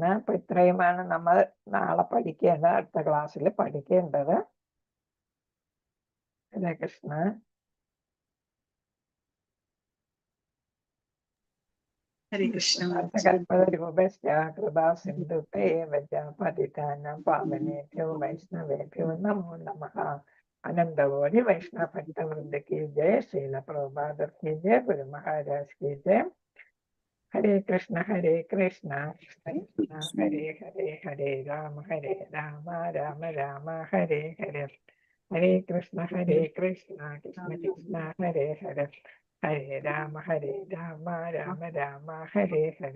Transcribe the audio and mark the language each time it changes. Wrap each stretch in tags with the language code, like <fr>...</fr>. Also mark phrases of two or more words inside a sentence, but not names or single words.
<ml>അപ്പൊ ഇത്രയുമാണ് നമ്മൾ നാളെ പഠിക്കേണ്ടത്, അടുത്ത ക്ലാസ്സിൽ പഠിക്കേണ്ടത്. ഹരേ കൃഷ്ണ. ഹരേ കൃഷ്ണ.</ml> <sa>കൽപതരൂപശ്ച കൃപാ സിന്ധുഭ്യേ വച പതിതാനാം പാവനേഭ്യോ വൈഷ്ണവേഭ്യോ നമോ നമഃ.</sa> <hi>അനന്തകോടി വൈഷ്ണവ ഭക്തവൃന്ദ की जय. श्रील प्रभुपाद की जय. गुरु महाराज की जय. हरे कृष्ण हरे कृष्ण कृष्ण हरे हरे, हरे राम राम राम हरे हरे. हरे कृष्ण कृष्ण कृष्ण हरे हरे, हरे राम राम राम हरे हरे.</hi>